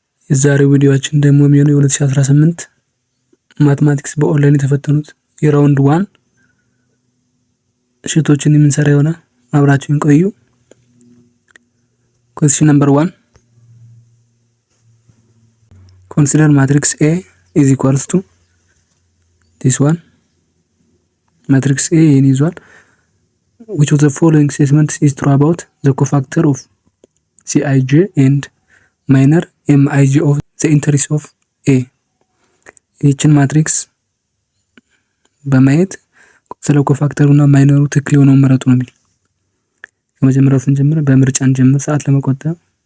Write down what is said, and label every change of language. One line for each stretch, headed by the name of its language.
Amharic: የዛሬው ቪዲዮአችን ደግሞ የሚሆነው የ2018 ማትማቲክስ በኦንላይን የተፈተኑት የራውንድ 1 ሽቶችን የምንሰራ ይሆናል። አብራችሁን ቆዩ።
English: Question number 1. Consider matrix A is equals to this one. Matrix A
Amharic: ይዟል.
English: Which of the following statements is true about the cofactor of Cij and minor Mij of the interest of A?
Amharic: ይህችን ማትሪክስ በማየት ስለ ኮፋክተሩና ማይነሩ ትክክል የሆነውን መረጡ ነው የሚል። ከመጀመሪያው ስንጀምር በምርጫ እንጀምር ሰዓት ለመቆጠብ።